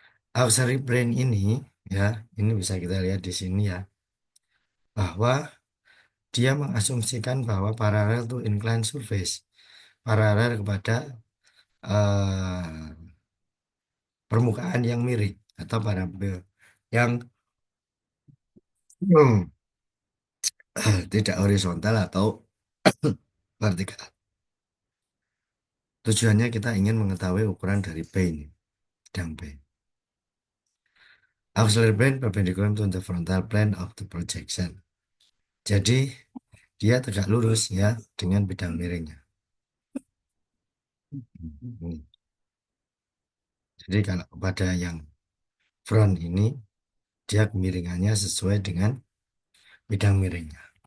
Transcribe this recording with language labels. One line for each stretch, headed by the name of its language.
Indonesian: Auxiliary plane ini ya, ini bisa kita lihat di sini ya, bahwa dia mengasumsikan bahwa paralel
English: to inclined surface,
Indonesian: paralel kepada eh, permukaan yang miring atau parabel yang hmm, tidak horizontal atau vertikal. Tujuannya kita ingin mengetahui ukuran dari P ini, bidang P.
English: Auxiliary plane perpendicular to the frontal plane of the projection.
Indonesian: Jadi dia tegak lurus ya dengan bidang miringnya. Hmm. Jadi kalau pada yang front ini dia kemiringannya sesuai dengan bidang miringnya.